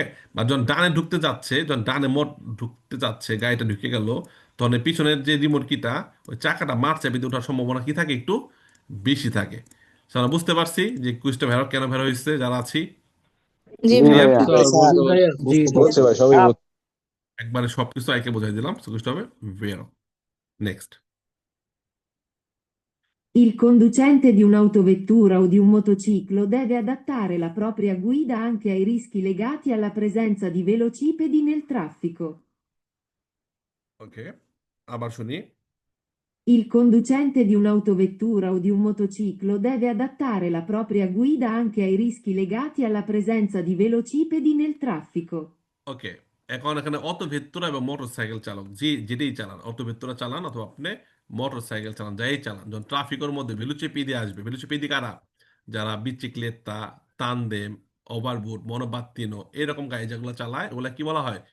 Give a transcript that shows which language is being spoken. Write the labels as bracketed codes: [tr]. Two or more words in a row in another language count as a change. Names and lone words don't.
[bn] বা যখন ডানে ঢুকতে যাচ্ছে, যখন ডানে মোট ঢুকতে যাচ্ছে, গাড়িটা ঢুকে গেল, তখন এই পিছনের যে রিমোট কিটা, ওই চাকাটা মার চাবিতে ওঠার সম্ভাবনা কি থাকে, একটু বেশি থাকে। So, আমরা বুঝতে পারছি যে কুইজটা ভেড় কেন ভেড় হয়েছে যারা আছি, জি জি ভাইয়া। ক্লিয়ার? ভাইয়া। স্যার স্যার বুঝতে ভাইয়া, জি বুঝতে জি। পারছি, বুঝছি ভাই, সবই বুঝছি। একবারে সবকিছু আইকে বোঝাই দিলাম, so কুইজটা হবে ভেড়। নেক্সট। [it] Il conducente di un'autovettura o di un motociclo deve adattare la propria guida anche ai rischi legati alla presenza di velocipedi nel traffico. [bn] ওকে, আবার শুনি। [it] Il conducente di un'autovettura o di un motociclo deve adattare la propria guida anche ai rischi legati alla presenza di velocipedi nel traffico. [bn] ওকে, এখন এখানে [it] auto vettura [bn] এবং মোটর সাইকেল চালক, যেটাই চালান, [it] auto vettura [bn] চালান অথবা আপনি মোটর সাইকেল চালান, যাই চালান, যখন ট্রাফিকের মধ্যে ভেলুচিপিদি আসবে, ভেলুচিপিদি কারা? যারা বিচিক্লেতা, তানদেম, ওভারবুট, মনোবাত্তিনো এরকম গাড়ি যেগুলো চালায় ওগুলা কি বলা হয়?